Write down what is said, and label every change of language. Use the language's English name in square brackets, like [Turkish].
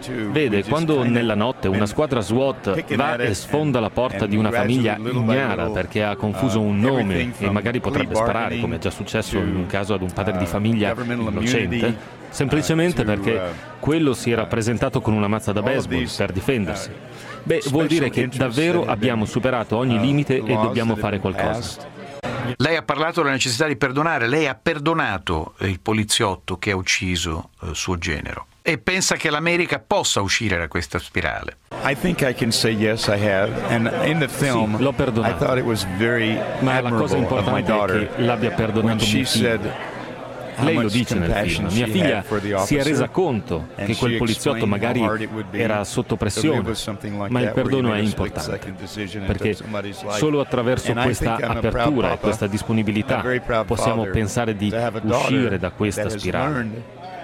[Italian] Vede, quando nella notte una squadra SWAT va e sfonda la porta di una famiglia ignara perché ha confuso un nome e magari potrebbe sparare, come è già successo in un caso ad un padre di famiglia innocente, semplicemente perché quello si era presentato con una mazza da baseball per difendersi. Beh, vuol dire che davvero abbiamo superato ogni limite e dobbiamo fare qualcosa. Lei ha parlato della necessità di perdonare. Lei ha perdonato il poliziotto che ha ucciso suo genero. E pensa che l'America possa uscire da questa spirale? [English] I think I can say yes, I have. And in the film, [Italian] sì, l'ho perdonato. [English] I thought it was very admirable of my daughter. [Italian] Ma la cosa importante è che l'abbia perdonato mio figlio. Lei lo dice nel film: mia figlia si è resa conto che quel poliziotto magari era sotto pressione, ma il perdono è importante, perché solo attraverso questa apertura e questa disponibilità possiamo pensare di uscire da questa spirale.